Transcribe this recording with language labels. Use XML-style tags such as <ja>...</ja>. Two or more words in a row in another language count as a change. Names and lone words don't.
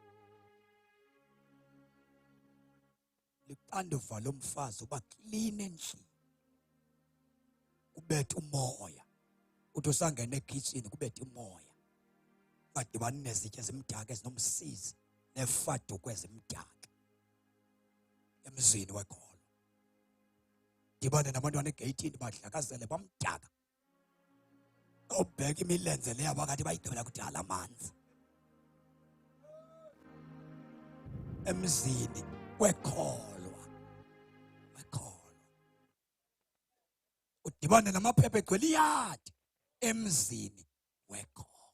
<xh>Luxanduva lomfazi ukuba klini endlini. Kubetha umoya. Uthi usangena ekitchen kubetha umoya. Badibana nezitya ezimdaka ezinomsizi nefaduko ezimdaka emzini wekholo. Dibane nabantwana egeyithini badlakazele bamdaka. Obheka imilenze leyo abakade bayigqibela kudala amanzi emzini wekholwa. Udibane namaphepha egcwele iyadi emzini wekholwa.</xh>